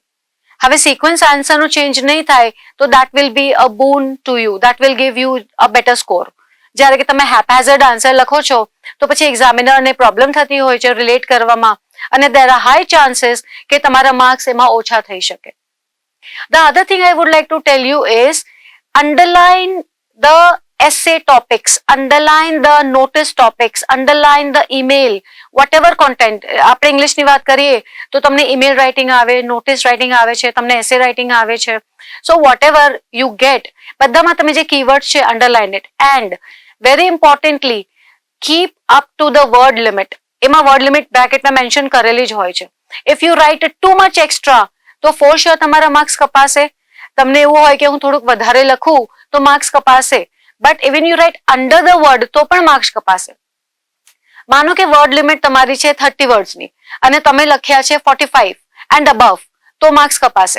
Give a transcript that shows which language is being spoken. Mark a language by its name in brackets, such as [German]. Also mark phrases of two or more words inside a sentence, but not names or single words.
[English] હવે sequence answerno change [Gujarati] નહીં થાય તો [English] that will be a boon to you, that will give you a better score. [Gujarati] જ્યારે કે તમે [English] haphazard answer [Gujarati] લખો છો તો પછી એક્ઝામિનરને પ્રોબ્લેમ થતી હોય છે રિલેટ કરવામાં અને [English] there are high chances [Gujarati] કે તમારા માર્ક્સ એમાં ઓછા થઈ શકે. [English] the other thing I would like to tell you is, underline the essay topics, underline the notice topics, underline the email, whatever content. [Gujarati] આપણે ઇંગ્લિશની વાત કરીએ તો તમને [English] email writing [Gujarati] આવે, [English] notice writing [Gujarati] આવે છે, તમને [English] essay writing [Gujarati] આવે છે. [English] So whatever you get, [Gujarati] બધામાં તમે જે keywords છે [English] underline it. And very importantly, keep up to the word limit. [Gujarati] એમાં [English] word limit bracket mention [Gujarati] કરેલી જ હોય છે. [English] If you write too much extra, તો for sure [Gujarati] તમારા માર્ક્સ કપાશે. તમને એવું હોય કે હું થોડુંક વધારે લખું તો માર્ક્સ કપાશે. [English] but even you write under the word [Gujarati] તો પણ માર્ક્સ કપાશે. માનો કે [English] word limit [Gujarati] તમારી છે 30 વર્ડ્સની અને તમે લખ્યા છે 45 [English] and above, [Gujarati] તો માર્ક્સ કપાશે.